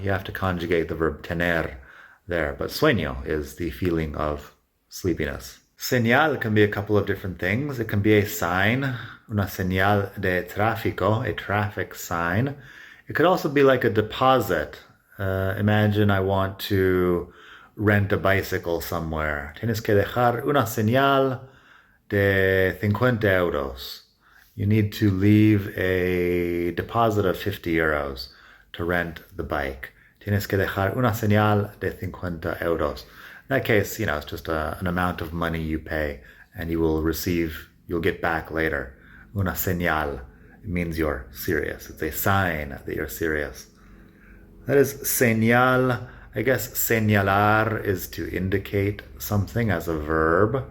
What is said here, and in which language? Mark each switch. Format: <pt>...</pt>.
<en>You have to conjugate the verb tener there. But sueño is the feeling of sleepiness. Señal can be a couple of different things. It can be a sign,</en> <es>una señal de tráfico,</es> <en>a traffic sign. It could also be like a deposit. Imagine I want to rent a bicycle somewhere.</en> <es>Tienes que dejar una señal de 50 euros.</es> <en>You need to leave a deposit of 50 euros to rent the bike.</en> <es>Tienes que dejar una señal de 50 euros.</es> <en>In that case, it's just an amount of money you pay and you'll get back later. Una señal. It means you're serious. It's a sign that you're serious. That is señal. I guess señalar is to indicate something as a verb.</en>